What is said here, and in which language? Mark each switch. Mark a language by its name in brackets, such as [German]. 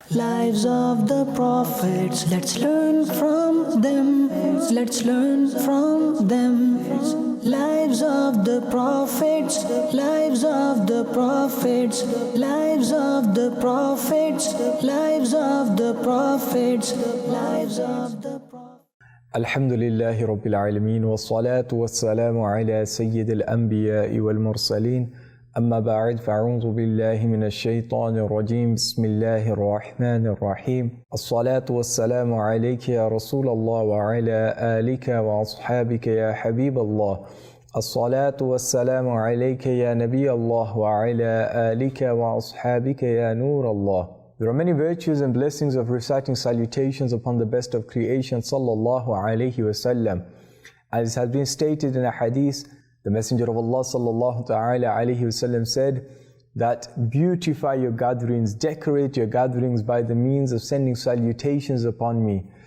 [English] Lives of the prophets, let's learn from them. Let's learn from them. Lives of the prophets, lives of the prophets, lives of the prophets, lives of the prophets, lives of the prophets. [Arabic] الحمد لله رب العالمين والصلاة والسلام على سيد الأنبياء والمرسلين أما بعد فأعوذ بالله من الشيطان الرجيم بسم الله الرحمن الرحيم الصلاة والسلام عليك يا رسول الله وعلى آلك وأصحابك يا حبيب الله الصلاة والسلام عليك يا نبي الله وعلى آلك وأصحابك يا نور الله. [English] There are many virtues and blessings of reciting salutations upon the best of creation sallallahu alayhi wasallam. As it has been stated in a hadith, the Messenger of Allah sallallahu ta'ala alayhi wasallam said that beautify your gatherings, decorate your gatherings by the means of sending salutations upon me.